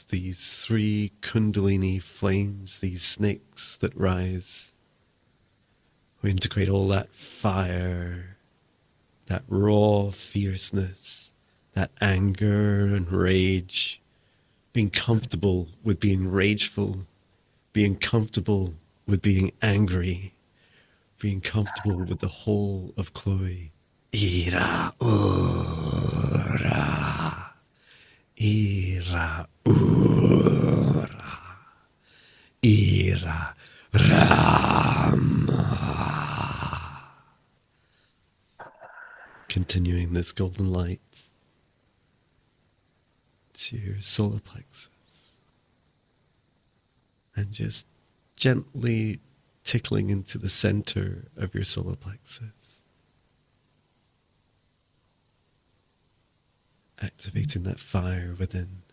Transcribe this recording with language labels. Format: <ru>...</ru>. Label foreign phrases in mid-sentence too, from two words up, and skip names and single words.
<en>these 3 Kundalini flames, these snakes that rise, we integrate all that fire, that raw fierceness, that anger and rage, being comfortable with being rageful, being comfortable with being angry, being comfortable with the whole of Chloe. Ira ura, ira ura, ira rama. Continuing this golden light to your solar plexus and just gently tickling into the center of your solar plexus, activating that fire within.</en>